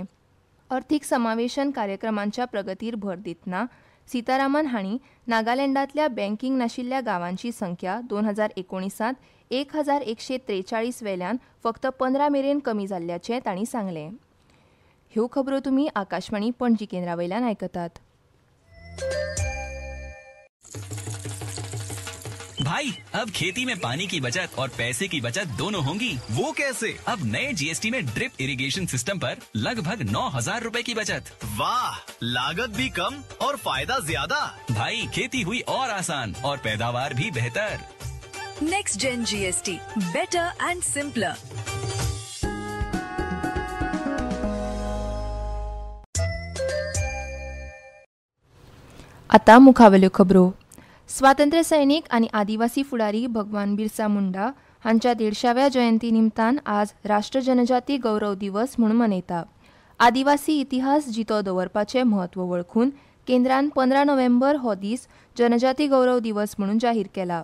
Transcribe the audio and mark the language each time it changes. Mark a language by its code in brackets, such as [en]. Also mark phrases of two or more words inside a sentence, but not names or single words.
[kok] अर्थीक समावेशन कार्यक्रमांच्या प्रगतीर भर दितना सीतारामन हांणी नागालँडांतल्या बँकिंग नाशिल्ल्या गांवांची संख्या 2019त 1143 वेल्यान फक्त 15 मेरेन कमी जाल्ल्याचें तांणी सांगलें. ह्यो खबरो तुमी आकाशवाणी पणजी केंद्रावयल्यान आयकतात. [hi] भाई, अब खेती में पानी की बचत और पैसे की बचत दोनों होंगी. वो कैसे? अब नए जीएसटी में [en] drip irrigation system [hi] पर लगभग 9,000 रुपए की बचत. वाह, लागत भी कम और फायदा ज्यादा. भाई, खेती हुई और आसान और पैदावार भी बेहतर. [en] Next Gen GST, better and simpler. [kok] आता मुखावेल्यो खबरो. स्वातंत्र्य सैनीक आनी आदिवासी फुडारी भगवान बिरसा मुंडा हांच्या 150व्या जयंती निमतान आज राष्ट्र जनजाती गौरव दिवस म्हूण मनयता. आदिवासी इतिहास जितो दवरपाचें म्हत्व वळखून केंद्रान 15 नोव्हेंबर हो दीस जनजाती गौरव दिवस म्हणून जाहीर केला.